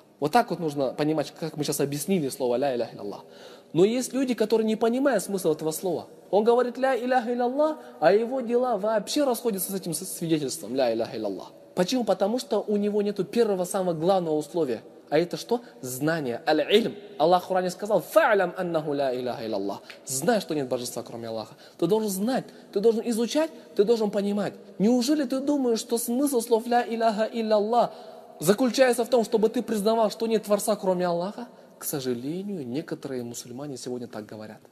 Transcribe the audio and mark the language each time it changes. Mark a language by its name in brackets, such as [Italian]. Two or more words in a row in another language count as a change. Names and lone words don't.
[Russian] Вот так вот нужно понимать, как мы сейчас объяснили слово [Arabic] لا إله إلا الله. [Russian] Но есть люди, которые не понимают смысла этого слова. Он говорит [Arabic] لا إله إلا الله, [Russian] а его дела вообще расходятся с этим свидетельством [Arabic] لا إله إلا الله. [Russian] Почему? Потому что у него нету первого, самого главного условия. А это что? Знание. Аль-Ильм. Аллах в Коране сказал: [Arabic] «فاعلم أنه لا إله إلا الله». [Russian] Знай, что нет божества, кроме Аллаха. Ты должен знать, ты должен изучать, ты должен понимать. Неужели ты думаешь, что смысл слов [Arabic] لا إله إلا الله [Russian] заключается в том, чтобы ты признавал, что нет Творца, кроме Аллаха? К сожалению, некоторые мусульмане сегодня так говорят.